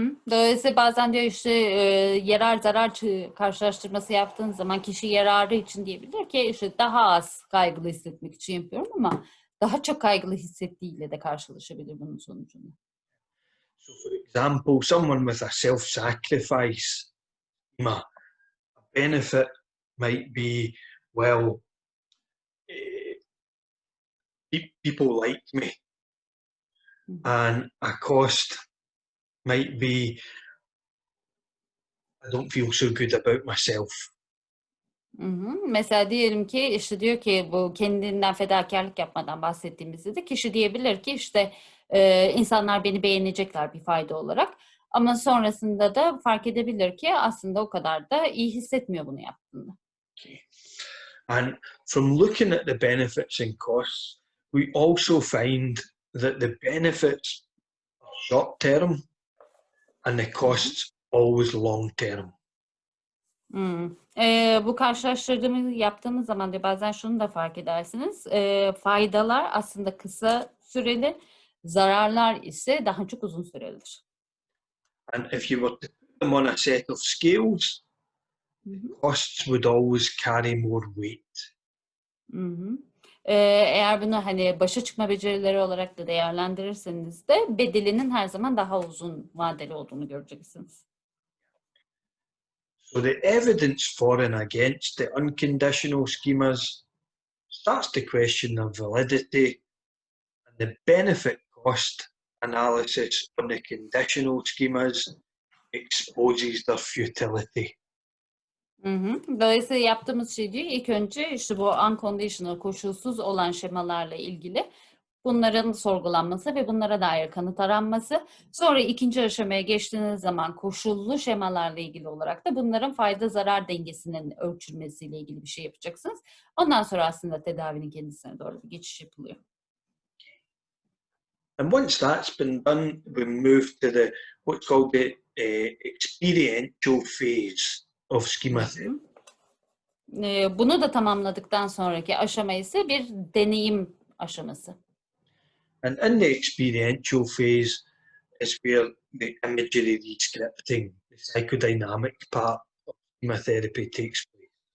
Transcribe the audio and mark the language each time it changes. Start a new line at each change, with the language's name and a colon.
Turkish: Dolayısıyla bazen diyor işte yarar zarar karşılaştırması yaptığın zaman kişi yararı için diyebilir ki işte daha az kaygılı hissetmek için yapıyorum ama daha çok kaygılı hissettiğiyle de karşılaşabilir bunun sonucunda.
English: So for example, someone with a self-sacrifice schema, a benefit might be, well, people like me, and a cost might be I don't feel so good about myself.
Turkish: Mesela diyelim ki işte diyor ki bu kendinden fedakarlık yapmadan bahsettiğimizde de kişi diyebilir ki işte insanlar beni beğenecekler bir fayda olarak ama sonrasında da fark edebilir ki aslında o kadar da iyi hissetmiyor bunu yaptığında.
English: Okay. And from looking at the benefits and costs, we also find that the benefits are short term and the costs always long term.
Turkish: Bu karşılaştırdığımız yaptığımız zaman da bazen şunu da fark edersiniz. Faydalar aslında kısa süreli, zararlar ise daha çok uzun sürelidir.
English: And if you were to put them on a set of scales, costs would always carry more weight.
Turkish: Eğer bunu hani başa çıkma becerileri olarak da değerlendirirseniz de bedelinin her zaman daha uzun vadeli olduğunu göreceksiniz.
English: So the evidence for and against the unconditional schemas starts to question their validity, and the benefit cost analysis on the conditional schemas exposes their futility.
Turkish: Dolayısıyla yaptığımız şey diyor ilk önce işte bu unconditional koşulsuz olan şemalarla ilgili bunların sorgulanması ve bunlara dair kanıt aranması. Sonra ikinci aşamaya geçtiğiniz zaman koşullu şemalarla ilgili olarak da bunların fayda zarar dengesinin ölçülmesiyle ilgili bir şey yapacaksınız. Ondan sonra aslında tedavinin kendisine doğru bir geçiş yapılıyor.
English: And once that's been done, we move to the what's called the experiential phase of schema therapy.
Turkish: Bunu da tamamladıktan sonraki aşama ise bir deneyim aşaması.
English: And in the experiential phase is where the imagery rescripting, the psychodynamic part of schema therapy takes place.